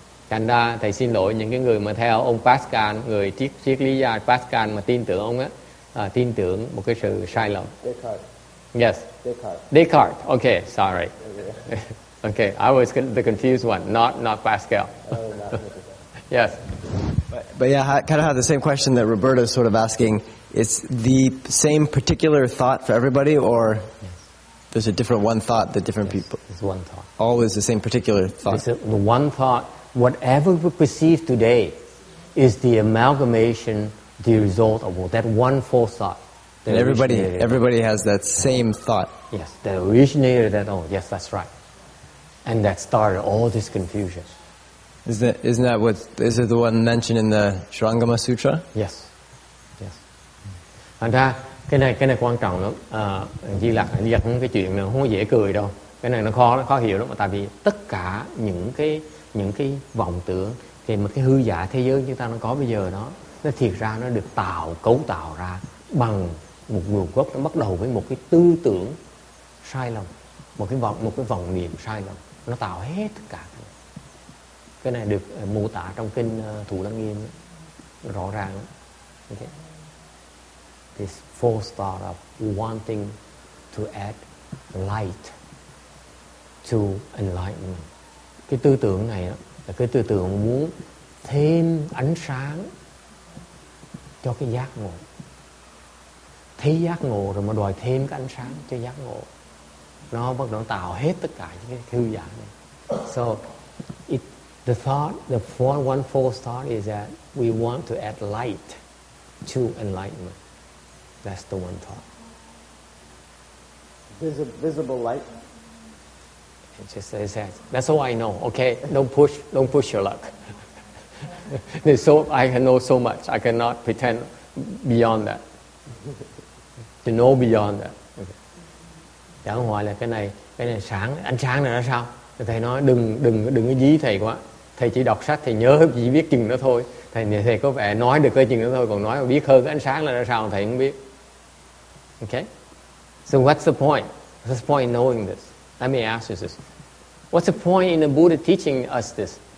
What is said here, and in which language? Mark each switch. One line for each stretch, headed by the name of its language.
Vietnamese: Thành ra thầy xin lỗi những cái người mà theo ông Pascal, người triết lý gia Pascal mà tin tưởng ông á, tin tưởng một cái sự sai lầm.
English: Descartes. Yes. Descartes. Okay, sorry. Okay, I was the confused one, not Pascal. Yes. But yeah, I kind of have the same question that Roberta's sort of asking. It's the same particular thought for everybody, or there's a different one thought that different people... It's one thought. Always the same particular thought. It's the one thought. Whatever we perceive today is the amalgamation, the result of that one false thought. And everybody has that same thought. Yes, that originated that. Oh, yes, that's right. And that started all this confusion. Isn't that what, is it the one mentioned in the Shrangama Sutra? Yes.
Vietnamese: Thành ra cái này quan trọng lắm. Di Lặc cái chuyện này không có dễ cười đâu. Cái này nó khó hiểu lắm. Tại vì tất cả những cái vọng tưởng, cái hư giả thế giới chúng ta nó có bây giờ đó, nó thiệt ra nó được cấu tạo ra bằng một nguồn gốc. Nó bắt đầu với một cái tư tưởng sai lầm, một cái vọng niệm sai lầm. Nó tạo hết tất cả. Cái này được mô tả trong kinh Thủ Lăng Nghiêm rõ ràng. Okay.
English: this false thought of wanting to add light to enlightenment.
Vietnamese: Cái tư tưởng này là cái tư tưởng muốn thêm ánh sáng cho cái giác ngộ. Thấy giác ngộ rồi mà đòi thêm cái ánh sáng cho giác ngộ. Nó bắt đầu tạo hết tất cả những cái hư giả này.
English: So, the one false thought is that we want to add light to enlightenment. That's the one thought. Visible light. It just says that. That's all I know. Okay, don't push your luck. I can know so much. I cannot pretend beyond that. To know beyond that. Okay.
Vietnamese: Chẳng hỏi là cái này sáng, ánh sáng này là sao? Thầy nói đừng có dí thầy quá. Thầy chỉ đọc sách, thầy nhớ chỉ biết chừng đó thôi. Thầy có vẻ nói được cái chừng đó thôi, còn nói mà biết hơn cái ánh sáng là sao thầy không biết.
English: Okay? So what's the point? What's the point in knowing this? Let me ask you this. What's the point in the Buddha teaching us this?